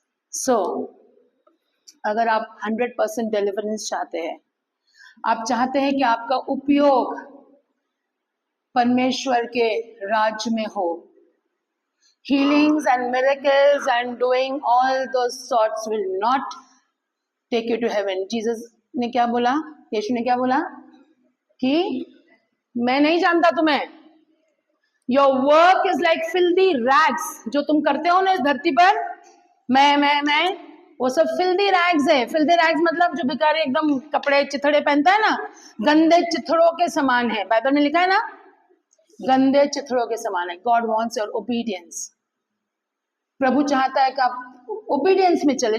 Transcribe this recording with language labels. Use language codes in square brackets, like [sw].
[hi] सो अगर आप 100% डिलीवरेंस चाहते हैं, आप चाहते हैं कि आपका उपयोग परमेश्वर के राज्य में हो, [en] healings and miracles and doing all those sorts will not take you to heaven. [hi] Jesus ने क्या बोला? यीशु ने क्या बोला? कि मैं नहीं जानता तुम्हें। [en] Your work is like filthy rags. [hi] जो तुम करते हो ना इस धरती पर, मैं, वो सब filthy rags है। filthy rags मतलब जो भिखारी एकदम कपड़े चिथड़े पहनता है ना, गंदे चिथड़ों के समान है। बाइबल में लिखा है ना, गंदे चिथड़ों के समान है। [en] God wants your obedience. [hi] प्रभु चाहता है कि आप ओबीडियंस में चले।